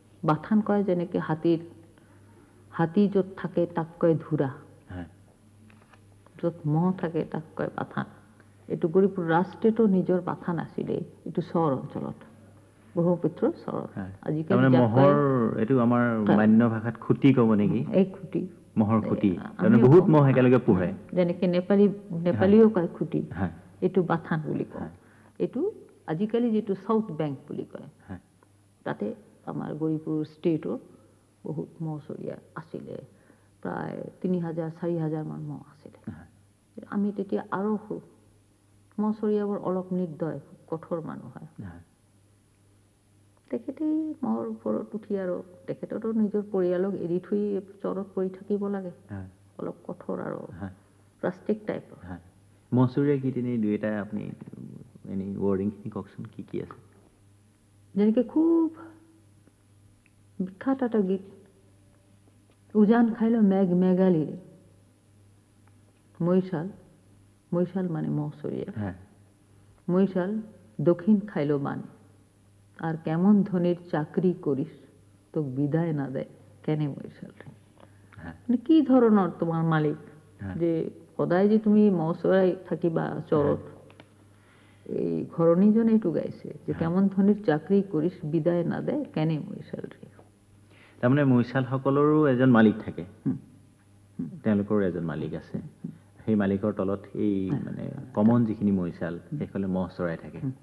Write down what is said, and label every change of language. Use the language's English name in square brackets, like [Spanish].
[Assamese] বাথান কয় যেনেকৈ হাতী য'ত থাকে তাক কয় ধুৰা, য'ত মহ থাকে তাক কয় পাথান। এইটো গৌৰীপুৰ ৰাষ্ট্ৰীয়টো নিজৰ পাথান আছিলে, এইটো চৰ অঞ্চলত, ব্ৰহ্মপুত্ৰৰ চৰত। আজিকালি মহৰ এইটো আমাৰ মান্য ভাষাত খুঁটি ক'ব নেকি? এই খুঁটি, মহৰ খুঁটি, বহুত মহ একেলগে পোহে। যেনেকে নেপালীও কয় খুঁটি, এইটো বাথান বুলি কয়। এইটো আজিকালি যিটো চাউথ বেংক বুলি কয়, তাতে আমাৰ গৌৰীপুৰ ষ্টেটৰ বহুত মহচৰীয়া আছিলে, প্ৰায় 3,000-4,000 মান মহ আছিলে। আমি তেতিয়া আৰু মহচৰীয়াবোৰ অলপ নিৰ্দয়, কঠোৰ মানুহ হয়। তেখেতেই মহৰ ওপৰত উঠি আৰু তেখেততো নিজৰ পৰিয়ালক এৰি থৈ চৰত পৰি থাকিব লাগে, অলপ কঠোৰ আৰু প্লাষ্টিক টাইপৰ। মহচৰীয়া গীত এনেই দুই এটা আপুনি এনেই ৱৰ্ডিংখিনি কওকচোন, কি কি আছে? যেনেকে খুব বিখ্যাত এটা গীত, [Rangpuri] উজান খাইল মেঘ মেঘালিৰে, মৈশাল, [Assamese] মৈশাল মানে মহচৰীয়া, [Rangpuri] মৈশাল দক্ষিণ খাইল বান, আর কেমন ধনির চাকরি করিস তোক বিদায় না দেয় কেনে মৈশাল। [Assamese] মানে কি ধৰণৰ তোমাৰ মালিক, যে সদায় যে তুমি মহচৰাই থাকিবা চৰত, এই ঘৰণীজনে এইটো গাইছে যে [Rangpuri] কেমন ধনিৰ চাকৰি কৰিছ বিদায় না দেয় কেনে মৈশাল ৰে। [Assamese] তাৰমানে মৈশালসকলৰো এজন মালিক থাকে, তেওঁলোকৰো এজন মালিক আছে, সেই মালিকৰ তলত এই মানে কমন যিখিনি মৈশাল সেইসকলে মহ চৰাই থাকে।